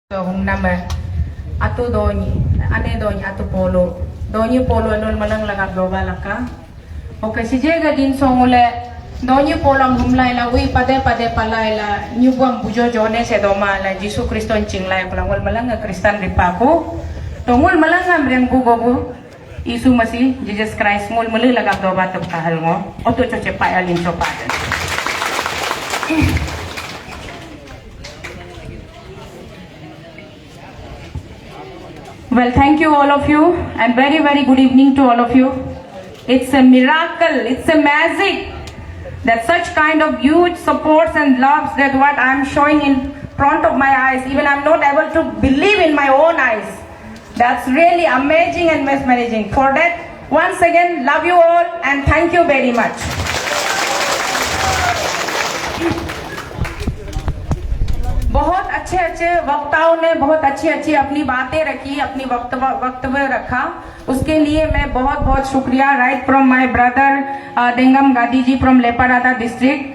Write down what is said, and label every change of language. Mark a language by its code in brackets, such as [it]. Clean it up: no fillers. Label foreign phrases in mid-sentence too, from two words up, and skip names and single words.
[adi] Nama atu doni ane doni atu polo doni polo non malang lagak doba laka oke si jega din songule doni polam humlai la ui pade palai la nyubam bujo jone se doma la Jisu Kriston cinglai kulangul malang Kristan ripaku tongul malang amreng bugobu Isu masih Jesus Christ mul mulu lagak doba tup kahal ngo oto coce pa alin sopadan. [en] Well, thank you all of you and very good evening to all of you. It's a miracle, it's a magic that such kind of huge supports and loves that what I'm showing in front of my eyes, even I'm not able to believe in my own eyes. That's really amazing and mesmerizing. For that, once again, love you all and thank you very much. [hi] बहुत अच्छे वक्ताओं ने बहुत अच्छी अपनी बातें रखी, अपनी वक्तव्य रखा, उसके लिए मैं बहुत शुक्रिया [en] right from my brother Dengam Gadi ji from Lepa Rada district.